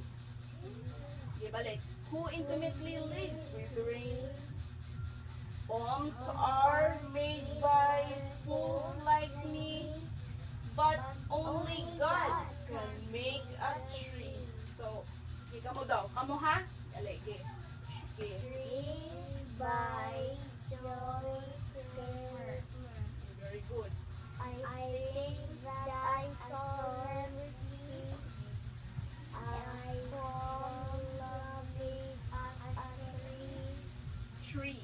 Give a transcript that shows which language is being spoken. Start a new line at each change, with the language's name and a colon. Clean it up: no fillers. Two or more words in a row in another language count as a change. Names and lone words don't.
English: Okay, balik. Who intimately lives with rain. Poems are made by fools like me, but only God can make a tree. So,
Filipino: kamo daw. Kamo ha? Dali,
English: okay. Trees by Joyce Kilmer. Very good. I think that I shall never see. I fall lovely as a tree.